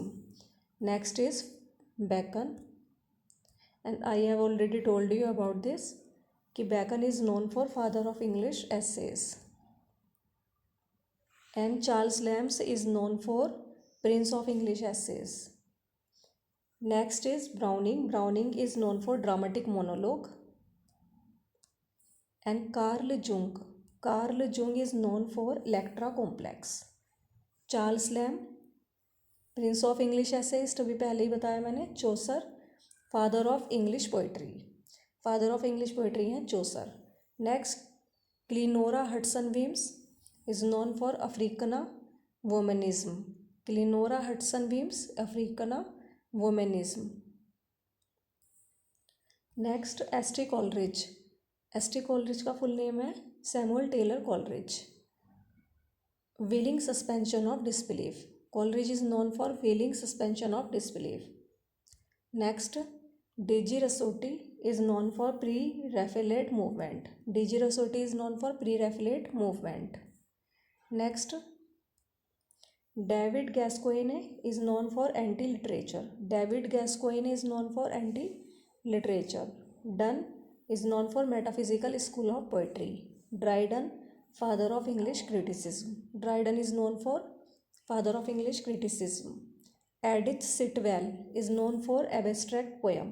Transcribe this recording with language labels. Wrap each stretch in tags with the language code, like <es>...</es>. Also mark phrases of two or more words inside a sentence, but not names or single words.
<en>Next is Bacon, and I have already told you about this कि Bacon is known for father of English essays, and Charles Lamb is known for prince of English essays. Next is Browning. Browning is known for dramatic monologue. And Carl Jung is known for Electra complex.</en> <hi>Charles Lamb</hi> <en>prince of English essayist,</en> <hi>अभी पहले ही बताया मैंने।</hi> <en>Chaucer father of English poetry हैं चौसर। नेक्स्ट, Clenora Hudson-Weems is known for Africana womanism. Clenora Hudson-Weems Africana womanism.</en> <hi>नेक्स्ट, एस टी कॉलरिज का</hi> <en>full name</en> <hi>है सैमुअल टेलर कॉलरिज।</hi> <en>willing suspension of disbelief, Coleridge is known for willing suspension of disbelief. Next, D.G. Rossetti is known for Pre-Raphaelite movement. D.G. Rossetti is known for Pre-Raphaelite movement. Next, David Gascoyne is known for anti literature. David Gascoyne is known for anti literature. डन is known for metaphysical school of poetry. Dryden, father of English criticism. Dryden is known for father of English criticism. Edith Sitwell is known for abstract poem.</en>